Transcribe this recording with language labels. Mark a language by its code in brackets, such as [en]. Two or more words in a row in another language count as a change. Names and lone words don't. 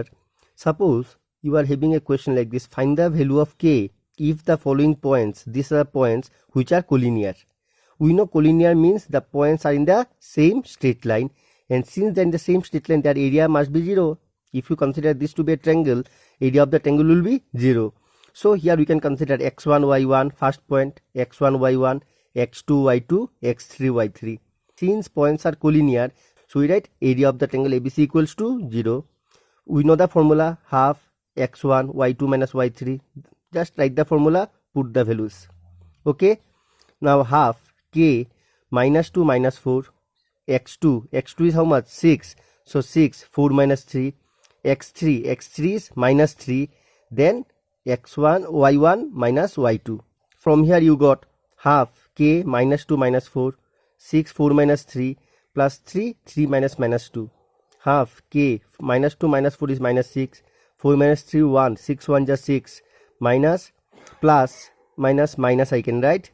[en] Suppose you are having a question like this: find the value of k if the following points, these are points which are collinear. We know collinear means the points are in the same straight line, and since they are in the same straight line, their area must be 0. If you consider this to be a triangle, area of the triangle will be 0. So here we can consider x1, y1, first point, x1, y1, x2, y2, x3, y3. Since points are collinear, so we write area of the triangle ABC equals to 0. We know the formula, half x1, y2 minus y3. Just write the formula, put the values. Okay. Now half k minus 2 minus 4, x2 is how much? 6. So 6, 4 minus 3, x3 is minus 3, then x1, y1 minus y2. From here you got half k minus 2 minus 4, 6, 4 minus 3 plus 3, 3 minus 2. Half k minus 2 minus 4 is minus 6, 4 minus 3, 1, 6, 1 just 6, minus plus minus minus I can write.